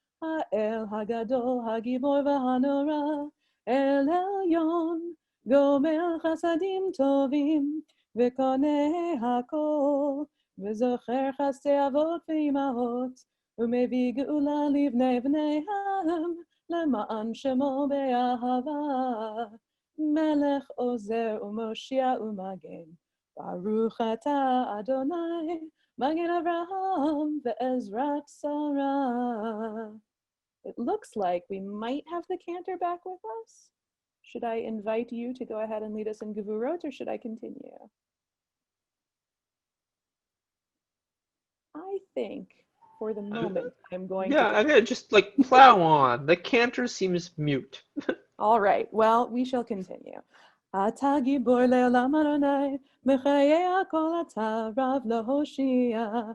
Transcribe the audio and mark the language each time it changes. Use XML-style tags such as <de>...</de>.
<he>האל הגדול, הגיבור והנורא, אל עליון, גומל חסדים טובים, וקונה הכל, וזוכר חסדי אבות ואימהות, ומביא גאולה לבני בניהם, למען שמו באהבה, מלך עוזר ומושיע ומגן, ברוך אתה אדוני, מגן אברהם ועזרת שרה.</he> <en>It looks like we might have the cantor back with us. Should I invite you to go ahead and lead us in Gevurot, or should I continue? I think for the moment I'm going to. I'm gonna just plow on. The cantor seems mute. All right, well, we shall continue.</en> <he>אתה גיבור לעולם אדוני, מחיי הכל אתה רב להושיע.</he>